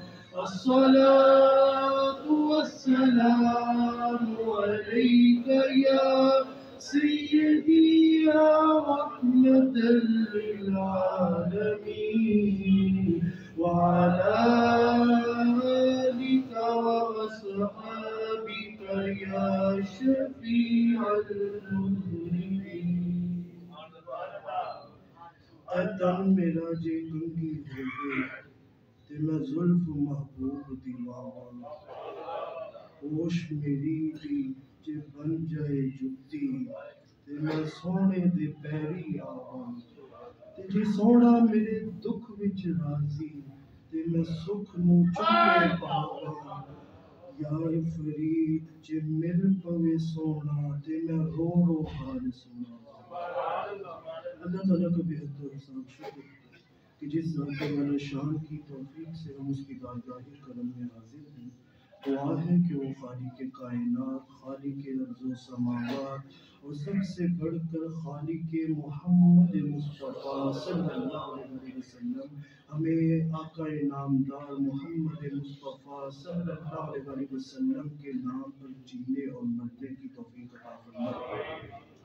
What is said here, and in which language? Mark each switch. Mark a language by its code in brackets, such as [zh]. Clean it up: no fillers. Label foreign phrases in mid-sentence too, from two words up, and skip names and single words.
[ar] الصلاة والسلام عليك يا سيدي يا رحمة للعالمين وعلى آلك وأصحابك يا شفيع المذنبين [pa] تن میرا جے کنگی ہوگی تے میں زلف محبوب دی ماں ہوش میری دی جے بن جائے جتی تے میں سونے دے پیری آواں تے جے سونا میرے دکھ وچ راضی تے میں سکھ نو چکے پاواں یار فرید جے مل پوے سونا تے میں رو رو حال سنا [ur] اللہ تعالیٰ کا بہت احسان شکر کہ جس ذات والا شان کی توفیق سے ہم اس کی بارگاہ کرم میں حاضر ہیں دعا ہے کہ وہ خالق کائنات خالق ارض و سماوات اور سب سے بڑھ کر خالق محمد مصطفیٰ [ar] صلی اللہ علیہ وسلم [ur] ہمیں آقا نامدار محمد مصطفیٰ [ar] صلی اللہ علیہ وسلم [ur] کے نام پر جینے اور مرنے کی توفیق عطا فرمائے۔